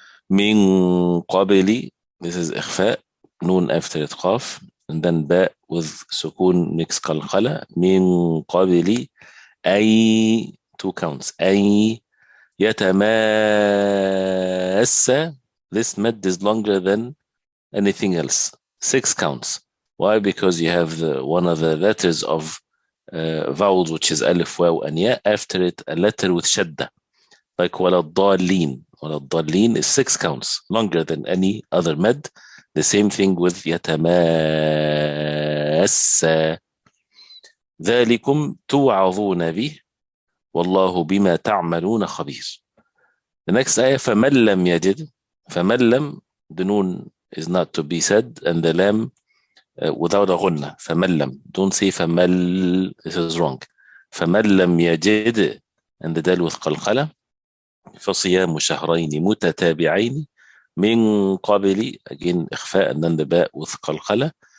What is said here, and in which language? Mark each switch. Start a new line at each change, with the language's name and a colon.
Arabic: من قبل,
English: this is إخفاء, نون after قاف, and then باء with سكون mix قلقلة.
Arabic: من قبل أي
English: 2 counts.
Arabic: أي يتماسى,
English: this mad is longer than anything else. 6 counts. Why? Because you have one of the letters of vowels, which is alif, waw, and ya. After it, a letter with shadda, like waladhalin. Waladhalin is 6 counts, longer than any other med. The same thing with yatamassa.
Arabic: ذلكم توعظون به والله بما تعملون خبير.
English: The next ayah,
Arabic: فمن لم يجد. فمن لم,
English: the noon is not to be said, and the lam without a غنة.
Arabic: فمن لم,
English: don't say فمل, this is wrong.
Arabic: فمن لم يجد,
English: and the dal with قلقلة.
Arabic: فصيام شهرين متتابعين من قبل, again إخفاء,
English: and then the
Arabic: باء with قلقلة.